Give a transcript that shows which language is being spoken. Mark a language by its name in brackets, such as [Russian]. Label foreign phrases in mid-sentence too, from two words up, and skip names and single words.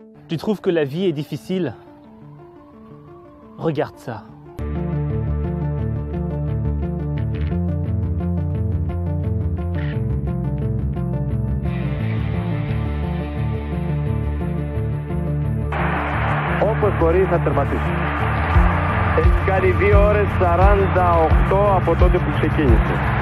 [French] Tu trouves que la vie est difficile? Regarde ça. [Greek] Όπως μπορεί θα τερματίσει. Έχει κάνει 2 ώρες 48 από τότε που ξεκίνησε.